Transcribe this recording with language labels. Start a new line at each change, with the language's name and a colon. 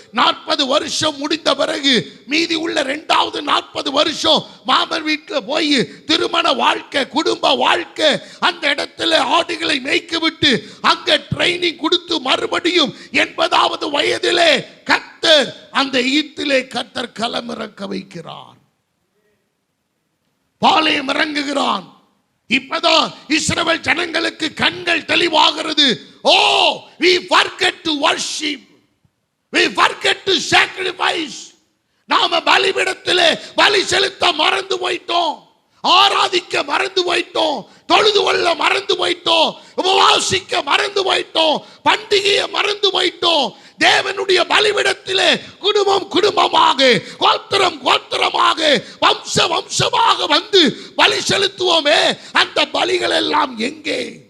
Tamil: 40 வருஷம் முடிந்த பிறகு மீதி உள்ள 2வது 40 வருஷம் மாமன் வீட்டில் போய் திருமண வாழ்க்கை, குடும்ப வாழ்க்கை, அந்த இடத்துல ஆடுகளை மேய்க்க விட்டு அங்க ட்ரைனிங் கொடுத்து மறுபடியும் 80வது வயதிலே கர்த்தர் அந்த எகிப்திலே கர்த்தர் களமிறக்க வைக்கிறார், பாளையம் இறங்குகிறான். இப்பதான் இஸ்ரவேல் ஜனங்களுக்கு கண்கள் தெளிவாகிறது.
English: Oh, we forget to worship, we forget to sacrifice.
Tamil: நாம பலிபீடத்திலே பலி செலுத்த மறந்து போயிட்டோம், ஆராதிக்க மறந்து போயிட்டோம், தொழுது கொள்ள மறந்து போயிட்டோம், உபவாசிக்க மறந்து போயிட்டோம், பண்டிகையை மறந்து போயிட்டோம். தேவனுடைய பலிபீடத்திலே குடும்பம் குடும்பமாக, கோத்திரம் கோத்திரமாக, வம்ச வம்சமாக வந்து பலி செலுத்துவோமே, அந்த பலிகள் எல்லாம் எங்கே?